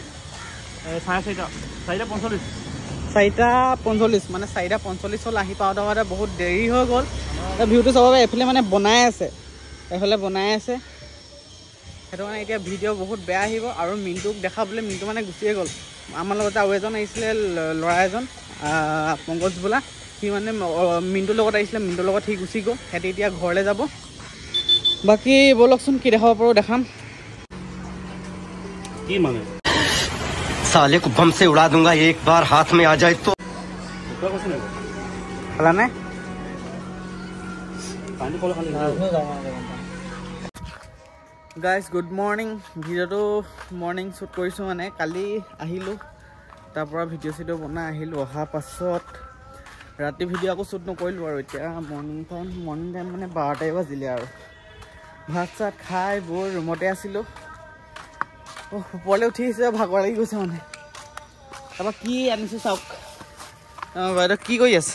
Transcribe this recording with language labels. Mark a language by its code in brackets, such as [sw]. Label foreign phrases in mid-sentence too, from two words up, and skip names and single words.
[as] 4:45 মানে 4:45 হ'ল আহি পাওঁতে বহুত দেৰি হৈ গ'ল ভিউটো চাব এইফালে মানে বনাই আছে সেইটো কাৰণে এতিয়া ভিডিঅ' বহুত বেয়া আহিব আৰু মিণ্টুক দেখাবলৈ মিণ্টু মানে গুচিয়ে গ'ল আমাৰ লগতে আৰু এজন আহিছিলে ল'ৰা এজন পংকজ বোলা সি মানে মিণ্টুৰ লগত আহিছিলে মিণ্টুৰ লগত সি গুচি গ'ল সিহঁতে এতিয়া ঘৰলৈ যাব বাকি বলকচোন কি দেখাব পাৰো দেখাম কি মানে [hi] साले को बम से उड़ा दूंगा एक बार हाथ में आ जाए तो [as] খালা নে পানী কল খালি [en] guys good morning [as] ভিডিঅ'টো [en] morning shoot [as] কৰিছোঁ মানে কালি আহিলোঁ তাৰপৰা ভিডিঅ' চিডিঅ' বনাই আহিলোঁ অহাৰ পাছত ৰাতি ভিডিঅ' আকৌ শ্বুট নকৰিলোঁ আৰু এতিয়া [en] morning time [as] মানে 12টাই বাজিলে আৰু ভাত চাত খাই বৈ ৰুমতে আছিলোঁ ওপৰলৈ উঠি আহিছে ভাগৰ লাগি গৈছে মানে তাৰপৰা কি আনিছোঁ চাওক বাইদেউ কি কৰি আছে